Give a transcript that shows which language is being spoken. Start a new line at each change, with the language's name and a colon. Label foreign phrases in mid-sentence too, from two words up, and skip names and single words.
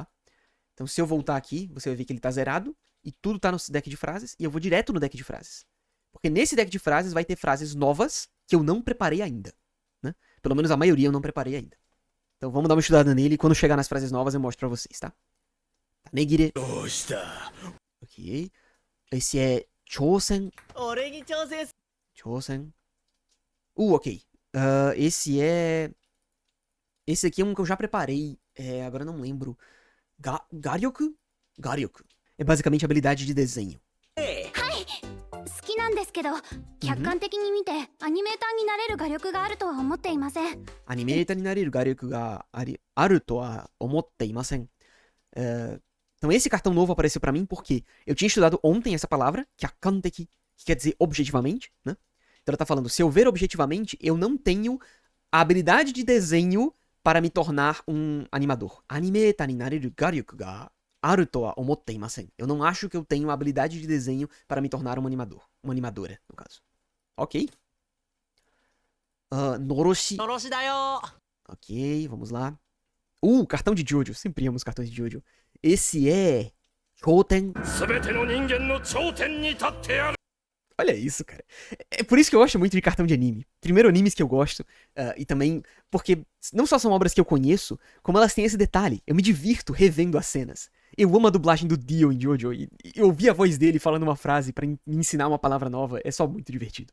Portuguese: Então se eu voltar aqui, você vai ver que ele tá zerado, e tudo tá no deck de frases, e eu vou direto no deck de frases. Porque nesse deck de frases vai ter frases novas que eu não preparei ainda, né? Pelo menos a maioria eu não preparei ainda. Então vamos dar uma estudada nele, e quando chegar nas frases novas eu mostro pra vocês, tá? Tanegire.
Japanese: どうした？
Portuguese: Ok. Esse é Chosen.
Japanese: 俺に挑戦。
Portuguese: Chosen. Ok. Esse é... Esse aqui é um que eu já preparei. Agora eu não lembro. Garyoku? Garyoku. É basicamente habilidade de desenho.
Japanese: 好きなんですけど客観的に見てアニメーターになれる画力があるとは思っていません Animetaになれる画力があるとは思っていません.
Portuguese: Então esse cartão novo apareceu pra mim porque eu tinha estudado ontem essa palavra, kyakanteki, que quer dizer objetivamente, né? Então ela tá falando, se eu ver objetivamente, eu não tenho a habilidade de desenho para me tornar um animador.
Japanese: アニメーターになれる画力があるとは思っていません.
Portuguese: Eu não acho que eu tenho a habilidade de desenho para me tornar um animador. Uma animadora, no caso. Ok. Noroshi.
Japanese: のろしだよ。
Portuguese: Ok, vamos lá. Cartão de Jojo. Sempre íamos cartões de Jojo. Esse é... Choten.
Japanese: 全ての人間の頂点に立ってやる。
Portuguese: Olha isso, cara. É por isso que eu gosto muito de cartão de anime. Primeiro, animes que eu gosto. E também porque não só são obras que eu conheço, como elas têm esse detalhe. Eu me divirto revendo as cenas. Eu amo a dublagem do Dio em Jojo. E eu ouvir a voz dele falando uma frase pra me ensinar uma palavra nova é só muito divertido.